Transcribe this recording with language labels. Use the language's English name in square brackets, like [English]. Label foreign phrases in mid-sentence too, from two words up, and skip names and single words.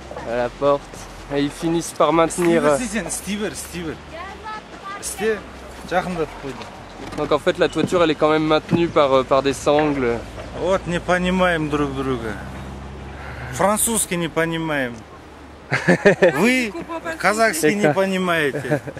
[French] à la porte. Et ils finissent par maintenir. Donc en fait la toiture elle est quand même maintenue par des sangles. [Russian] Вот не понимаем друг друга. Французский не понимаем. Вы казахский не понимаете.